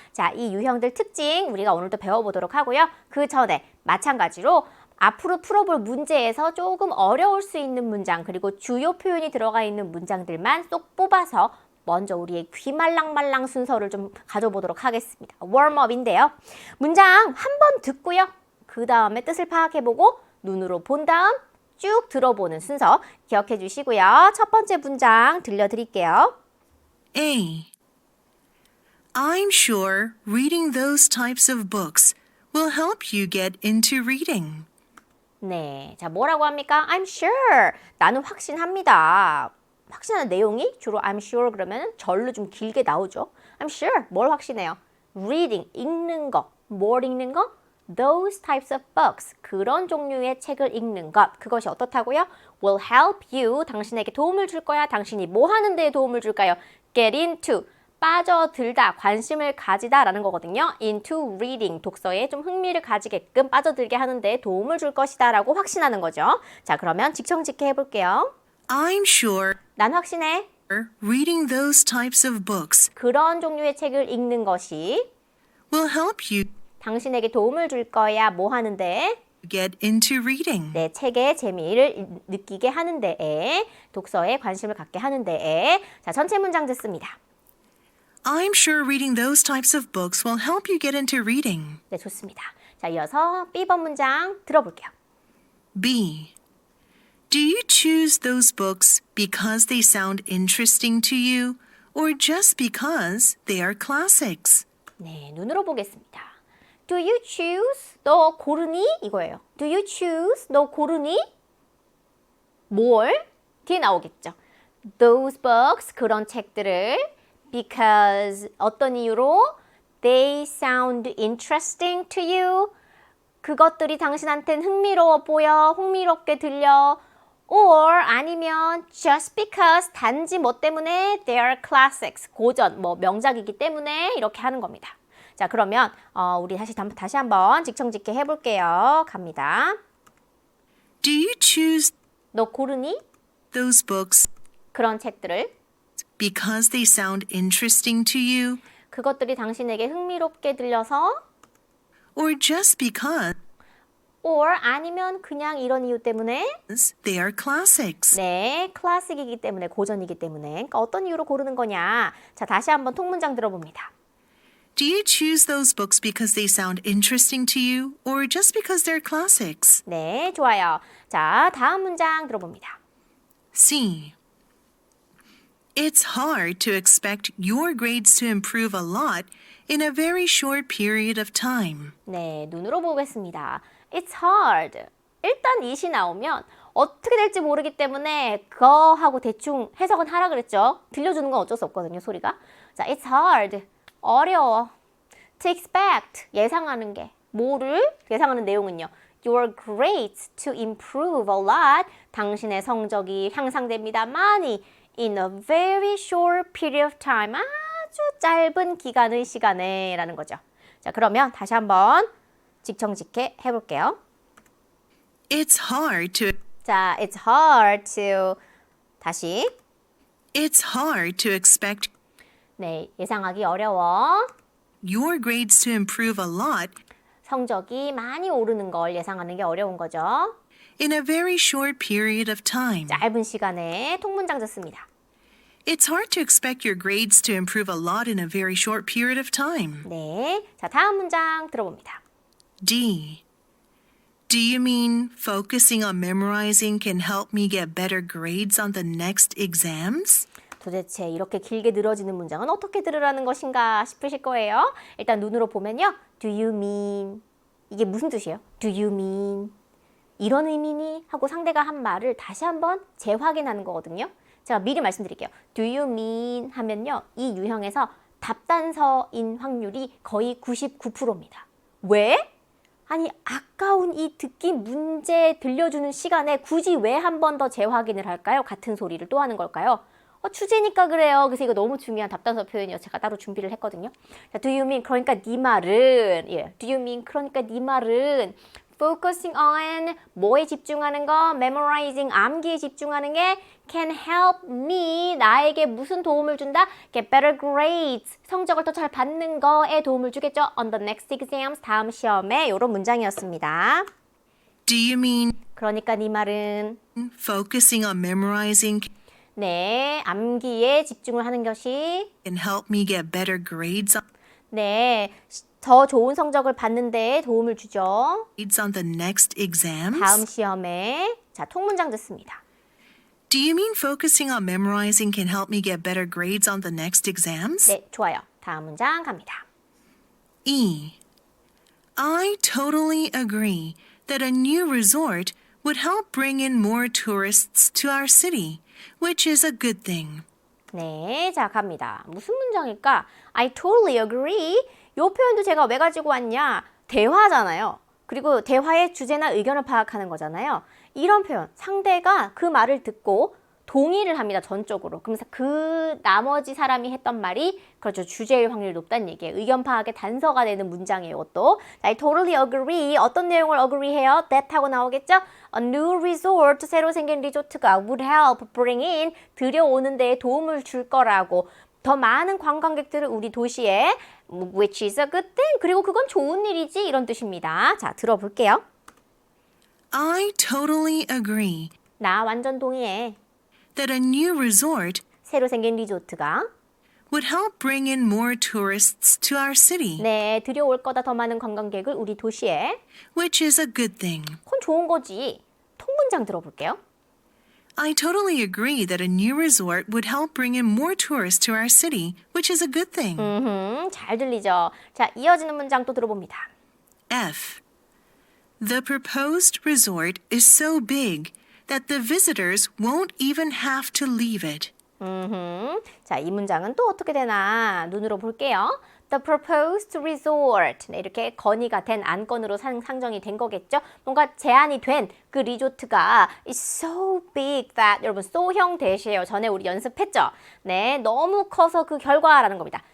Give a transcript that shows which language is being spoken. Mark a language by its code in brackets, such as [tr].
[ko] 자, 이 유형들 특징 우리가 오늘도 배워보도록 하고요. 그 전에 마찬가지로 앞으로 풀어볼 문제에서 조금 어려울 수 있는 문장 그리고 주요 표현이 들어가 있는 문장들만 쏙 뽑아서 먼저 우리의 귀말랑말랑 순서를 좀 가져보도록 하겠습니다. 웜업인데요. 문장 한 번 듣고요. 그 다음에 뜻을 파악해보고 눈으로 본 다음 쭉 들어보는 순서 기억해 주시고요. 첫 번째 문장 들려드릴게요. [en] A. I'm sure reading those types of books will help you get into reading. [ko] 네, 자 뭐라고 합니까? [en] I'm sure. [ko] 나는 확신합니다. 확신하는 내용이 주로 [en] I'm sure [ko] 그러면 절로 좀 길게 나오죠. [en] I'm sure. [ko] 뭘 확신해요? [en] Reading, [ko] 읽는 거. 뭘 읽는 거? [en] Those types of books. [ko] 그런 종류의 책을 읽는 것. 그것이 어떻다고요? [en] Will help you. [ko] 당신에게 도움을 줄 거야. 당신이 뭐 하는 데에 도움을 줄까요? [en] Get into. [ko] 빠져들다, 관심을 가지다 라는 거거든요. [en] into reading, [ko] 독서에 좀 흥미를 가지게끔 빠져들게 하는 데 도움을 줄 것이다 라고 확신하는 거죠. 자, 그러면 직청직해 해볼게요. [en] I'm sure [ko] 난 확신해. [en] reading those types of books [ko] 그런 종류의 책을 읽는 것이 [en] will help you [ko] 당신에게 도움을 줄 거야. 뭐 하는데? [en] get into reading. [ko] 네, 책의 재미를 느끼게 하는 데에, 독서에 관심을 갖게 하는 데에. 자, 전체 문장 듣습니다. [en] I'm sure reading those types of books will help you get into reading. [ko] 네, 좋습니다. 자, 이어서 B번 문장 들어볼게요. [en] B. Do you choose those books because they sound interesting to you or just because they are classics? [ko] 네, 눈으로 보겠습니다. [en] Do you choose? [ko] 너 고르니? 이거예요. Do you choose? 너 고르니? 뭘? 뒤에 나오겠죠. [en] Those books, [ko] 그런 책들을 because 어떤 이유로? [en] They sound interesting to you. [ko] 그것들이 당신한테는 흥미로워 보여, 흥미롭게 들려. [en] Or [ko] 아니면 [en] just because [ko] 단지 뭐 때문에 [en] they are classics, [ko] 고전, 뭐 명작이기 때문에 이렇게 하는 겁니다. 자, 그러면 우리 다시 한번 직청직해 해볼게요. 갑니다. [en] Do you choose [ko] 너 고르니? [en] those books [ko] 그런 책들을 [en] because they sound interesting to you [ko] 그것들이 당신에게 흥미롭게 들려서 [en] or just because [ko] or 아니면 그냥 이런 이유 때문에 [en] they are classics? [ko] 네, 클래식이기 때문에 고전이기 때문에 그러니까 어떤 이유로 고르는 거냐. 자, 다시 한번 통문장 들어봅니다. [en] Do you choose those books because they sound interesting to you or just because they're classics? [ko] 네, 좋아요. 자, 다음 문장 들어봅니다. [en] C. It's hard to expect your grades to improve a lot in a very short period of time. [ko] 네, 눈으로 보겠습니다. [en] It's hard. [ko] 일단 it이 나오면 어떻게 될지 모르기 때문에 그거 하고 대충 해석은 하라 그랬죠. 들려주는 건 어쩔 수 없거든요, 소리가. 자, [en] it's hard. [ko] 어려워. [en] To expect. [ko] 예상하는 게. 뭐를? 예상하는 내용은요. [en] Your grades to improve a lot. [ko] 당신의 성적이 향상됩니다. 많이. [en] In a very short period of time. [ko] 아주 짧은 기간의 시간에 라는 거죠. 자, 그러면 다시 한번 직청직해 해볼게요. [en] It's hard to [ko] 자, [en] it's hard to [ko] 다시 [en] It's hard to expect [ko] 네, 예상하기 어려워. [en] your grades to improve a lot [ko] 성적이 많이 오르는 걸 예상하는 게 어려운 거죠. [en] in a very short period of time. [ko] 짧은 시간에 통문장 듣습니다. [en] It's hard to expect your grades to improve a lot in a very short period of time. [ko] 네, 자 다음 문장 들어봅니다. [en] D. Do you mean focusing on memorizing can help me get better grades on the next exams? [ko] 도대체 이렇게 길게 늘어지는 문장은 어떻게 들으라는 것인가 싶으실 거예요. 일단 눈으로 보면요. [en] Do you mean? [ko] 이게 무슨 뜻이에요? Do you mean? 이런 의미니? 하고 상대가 한 말을 다시 한번 재확인하는 거거든요. 제가 미리 말씀드릴게요. [en] Do you mean? [ko] 하면요. 이 유형에서 답단서인 확률이 거의 99%입니다. 왜? 아니 아까운 이 듣기 문제 들려주는 시간에 굳이 왜 한 번 더 재확인을 할까요? 같은 소리를 또 하는 걸까요? 주제니까 그래요. 그래서 이거 너무 중요한 답단서 표현이요. 제가 따로 준비를 했거든요. 자, [en] do you mean [ko] 그러니까 네 말은 do you mean 그러니까 네 말은 [en] focusing on [ko] 뭐에 집중하는 거, memorizing 암기에 집중하는 게 [en] can help me [ko] 나에게 무슨 도움을 준다? [en] get better grades [ko] 성적을 더 잘 받는 거에 도움을 주겠죠. [en] on the next exams [ko] 다음 시험에 이런 문장이었습니다. [en] Do you mean [ko] 그러니까 네 말은 [en] focusing on memorizing [ko] 네 암기에 집중을 하는 것이 [en] can help me get better grades [ko] 네 더 좋은 성적을 받는 데 도움을 주죠. [en] on the next exams? [ko] 다음 시험에 자 통문장 듣습니다. [en] Do you mean focusing on memorizing can help me get better grades on the next exams? [ko] 네, 좋아요. 다음 문장 갑니다. [en] E. I totally agree that a new resort would help bring in more tourists to our city, which is a good thing. [ko] 네, 자 갑니다. 무슨 문장일까? [en] I totally agree. [ko] 요 표현도 제가 왜 가지고 왔냐? 대화잖아요. 그리고 대화의 주제나 의견을 파악하는 거잖아요. 이런 표현, 상대가 그 말을 듣고 동의를 합니다. 전적으로. 그러면서 그 나머지 사람이 했던 말이 그렇죠. 주제일 확률이 높다는 얘기예요. 의견 파악의 단서가 되는 문장이에요. 또 [en] I totally agree. [ko] 어떤 내용을 agree해요? that 하고 나오겠죠? [en] A new resort, [ko] 새로 생긴 리조트가 [en] would help bring in, [ko] 들여오는 데에 도움을 줄 거라고. 더 많은 관광객들을 우리 도시에 [en] which is a good thing. [ko] 그리고 그건 좋은 일이지 이런 뜻입니다. 자, 들어볼게요. [en] I totally agree [ko] 나 완전 동의해. [en] that a new resort [ko] 새로 생긴 리조트가 [en] would help bring in more tourists to our city, [ko] 네, 들여올 거다 더 많은 관광객을 우리 도시에. [en] which is a good thing. [ko] 그건 좋은 거지. 통문장 들어볼게요. [en] I totally agree that a new resort would help bring in more tourists to our city, which is a good thing. [ko] 잘 들리죠? 자, 이어지는 문장 또 들어봅니다. [en] F. The proposed resort is so big that the visitors won't even have to leave it. [ko] 자, 이 문장은 또 어떻게 되나 눈으로 볼게요. [en] The proposed resort. [ko] 네, 이렇게 건의가 된 안건으로 상정이 된 거겠죠. 뭔가 제안이 된 그 리조트가 [en] is so big that [ko] 여러분 so형 대시예요. 전에 우리 연습했죠. 네, 너무 커서 그 결과라는 겁니다.